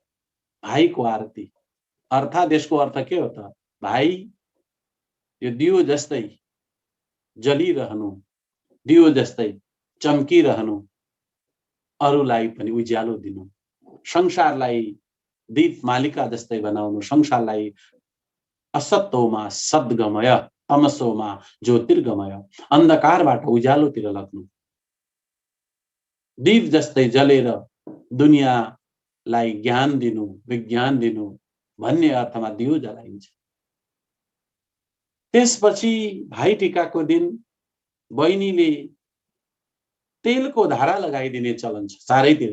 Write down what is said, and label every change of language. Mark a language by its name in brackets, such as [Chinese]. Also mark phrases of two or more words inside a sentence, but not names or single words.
[Nepali] भाइको आरती अर्थात् यसको अर्थ के हो त? भाइ यो दियो जस्तै जलिरहनु, दियो जस्तै चम्किरहनु, अरूलाई पनि उज्यालो दिनु, संसारलाई दीप मालिका जस्तै बनाउनु, संसारलाई [Sanskrit] असत्वमा सद्गमय, तमसोमा ज्योतिर्गमय, [Nepali] अन्धकारबाट उज्यालोतिर लग्नु, दीप जस्तै जलेर दुनियाँलाई ज्ञान दिनु, विज्ञान दिनु भन्ने अर्थमा दियो जलाइन्छ। त्यसपछि भाइ टिकाको दिन बहिनीले तेलको धारा लगाइदिने चलन छ चारैतिर।